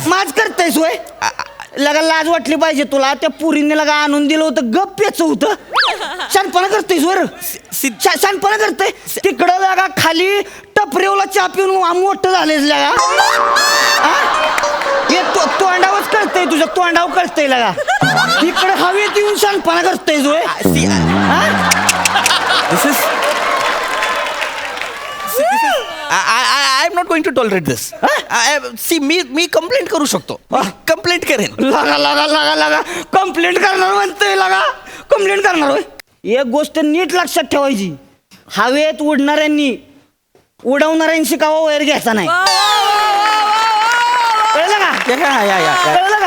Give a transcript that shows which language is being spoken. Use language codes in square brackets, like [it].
[mr] माझ करतायस होय लगा लाज वाटली पाहिजे तुला त्या पुरीने लगा आणून दिलं होतं गप्प्याच होतं शानपणा करतोयस वर शानपणा करतोय तिकडं लगा खाली टपरेवला चहा पिऊन मोठं झालेस लगा हे तोंडावरच कळतंय तुझ्या तोंडावर कळतंय लगा इकडे हवेत येऊन शानपणा करतोयस होय [en] This is I am not going to tolerate this. See, [mr] मी complaint करू शकतो. कंप्लेंट करेन. लगा कंप्लेंट करणार म्हणतोय लगा कंप्लेंट करणार होय एक गोष्ट नीट लक्षात ठेवायची हवेत उडणाऱ्यांनी उडवणाऱ्यांशी कावा वैर घ्यायचा नाही कळलं का कळलं का?